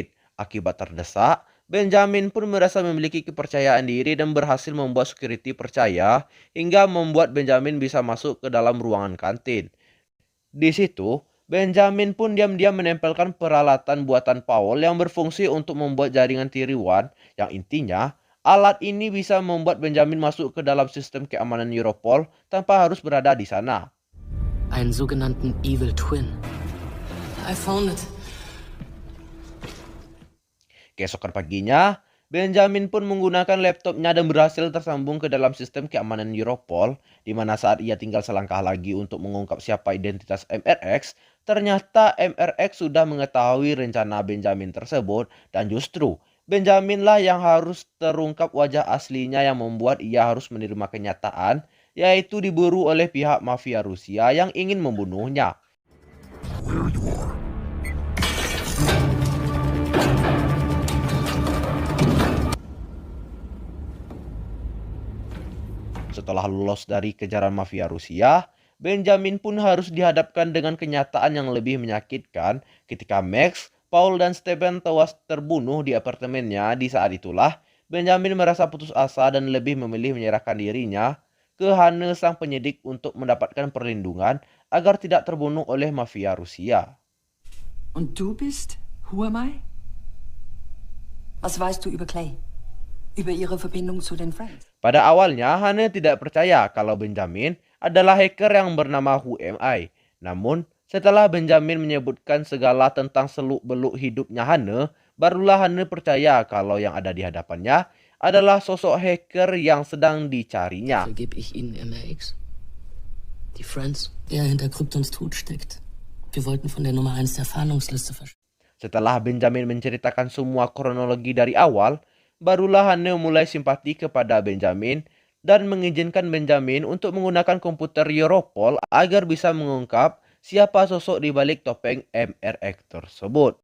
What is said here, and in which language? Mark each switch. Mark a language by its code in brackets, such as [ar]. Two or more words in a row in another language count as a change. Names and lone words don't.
[id] Akibat terdesak, Benjamin pun merasa memiliki kepercayaan diri dan berhasil membuat security percaya hingga membuat Benjamin bisa masuk ke dalam ruangan kantin. Di situ, Benjamin pun diam-diam menempelkan peralatan buatan Paul yang berfungsi untuk membuat jaringan tiruan yang intinya alat ini bisa membuat Benjamin masuk ke dalam sistem keamanan Europol tanpa harus berada di sana. [de] Einen sogenannten [en] Evil Twin. I found it. [id] Keesokan paginya, Benjamin pun menggunakan laptopnya dan berhasil tersambung ke dalam sistem keamanan Europol, di mana saat ia tinggal selangkah lagi untuk mengungkap siapa identitas MRX, ternyata MRX sudah mengetahui rencana Benjamin tersebut dan justru Benjaminlah yang harus terungkap wajah aslinya yang membuat ia harus menerima kenyataan, yaitu diburu oleh pihak mafia Rusia yang ingin membunuhnya. [en] Where you are. [id] Setelah lolos dari kejaran mafia Rusia, Benjamin pun harus dihadapkan dengan kenyataan yang lebih menyakitkan ketika Max, Paul, dan Stephen tewas terbunuh di apartemennya. Di saat itulah, Benjamin merasa putus asa dan lebih memilih menyerahkan dirinya ke Hanne sang penyidik untuk mendapatkan perlindungan agar tidak terbunuh oleh mafia Rusia. [de] Und du bist? [en] Who am I? [de] Was weißt du über Clay? Über ihre Verbindung zu den Friends? [id] Pada awalnya, Hanne tidak percaya kalau Benjamin adalah hacker yang bernama Who Am I. Namun, setelah Benjamin menyebutkan segala tentang seluk-beluk hidupnya Hanne, barulah Hanne percaya kalau yang ada di hadapannya adalah sosok hacker yang sedang dicarinya. [de] Gebe ich Ihnen MRX. Die Friends, der hinter Kryptons Tod steckt. Wir wollten von der Nummer 1 der Fahndungsliste verschwinden. [id] Setelah Benjamin menceritakan semua kronologi dari awal, barulah Hanne mulai simpati kepada Benjamin dan mengizinkan Benjamin untuk menggunakan komputer Europol agar bisa mengungkap siapa sosok di balik topeng MRX tersebut.